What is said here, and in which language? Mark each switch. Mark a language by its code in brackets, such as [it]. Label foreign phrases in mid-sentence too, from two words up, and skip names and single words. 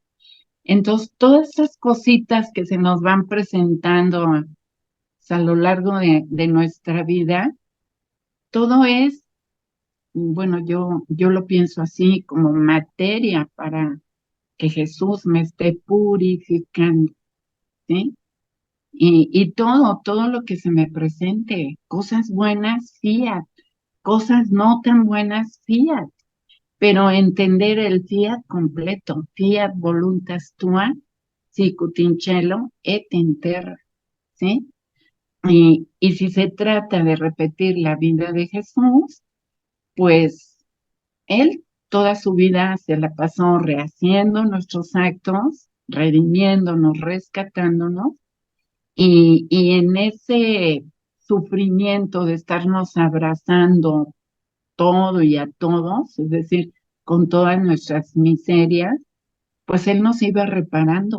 [es] Entonces, todas esas cositas que se nos van presentando a lo largo de nuestra vida, todo es, bueno, yo lo pienso así, como materia para que Jesús me esté purificando, ¿sí? Y todo lo que se me presente, cosas buenas, fiat, cosas no tan buenas, fiat, pero entender el fiat completo, [la] fiat voluntas tua, sicut in cielo et in terra, [es] ¿sí? Y si se trata de repetir la vida de Jesús, pues Él toda su vida se la pasó rehaciendo nuestros actos, redimiéndonos, rescatándonos, y en ese sufrimiento de estarnos abrazando todo y a todos, es decir, con todas nuestras miserias, pues Él nos iba reparando.